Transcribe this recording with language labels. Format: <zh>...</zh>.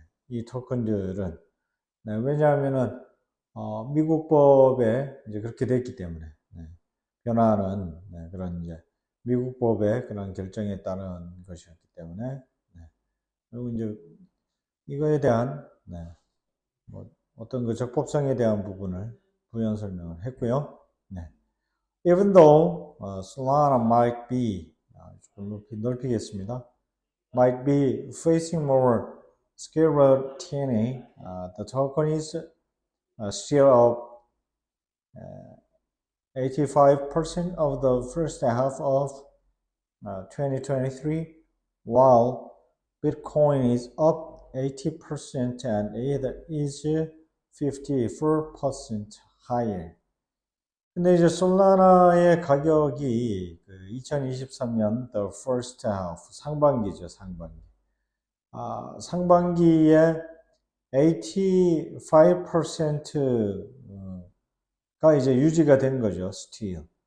<ko>이 토큰들은 왜냐하면은 미국 법에 이제 그렇게 됐기 때문에 변화는 그런 이제 미국 법의 그런 결정에 따른 것이었기 때문에 그리고 이제 이거에 대한 뭐 어떤 그 적법성에 대한 부분을 부연 설명을 했고요.</ko> <en>Even though Solana might be</en> <ko>좀 넓히겠습니다.</ko> <en>Might be facing more scrutiny, the token is still up 85% of the first half of 2023, while Bitcoin is up 80% and it is 54% higher.</en> <ko>근데 이제 솔라나의 가격이 2023년</ko> <en>the first half</en> <ko>상반기죠, 상반기. 상반기에 85%가 이제 유지가 된 거죠,</ko> <en>still.</en>